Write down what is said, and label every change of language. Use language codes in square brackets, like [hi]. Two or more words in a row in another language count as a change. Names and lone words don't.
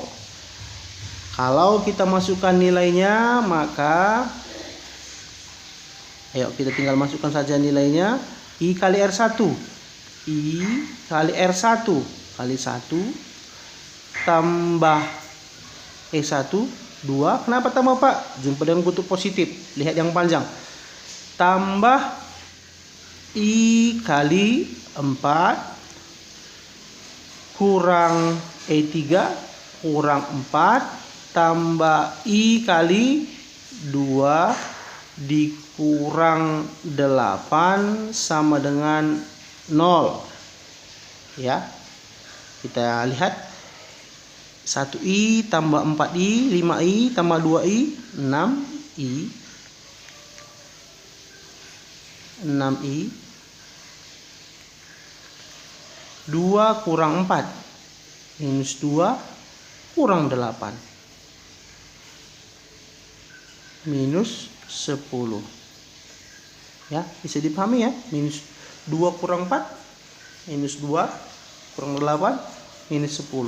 [id] Kalau kita masukkan nilainya, maka ayo kita tinggal masukkan saja nilainya. I kali R1. I kali R1 kali 1 tambah E1 2. Kenapa tambah, Pak? Jumpa dengan kutub positif. Lihat yang panjang. Tambah I kali 4 kurang E3 kurang 4 tambah I kali 2 dikurang 8 sama dengan 0. Ya. Kita lihat 1I tambah 4I, 5I tambah 2I, 6I. 6I. 2 kurang 4. Minus 2 kurang 8. Minus 10. Ya, bisa dipahami ya? Minus 2 kurang 4. Minus 2 kurang 8. Minus 10.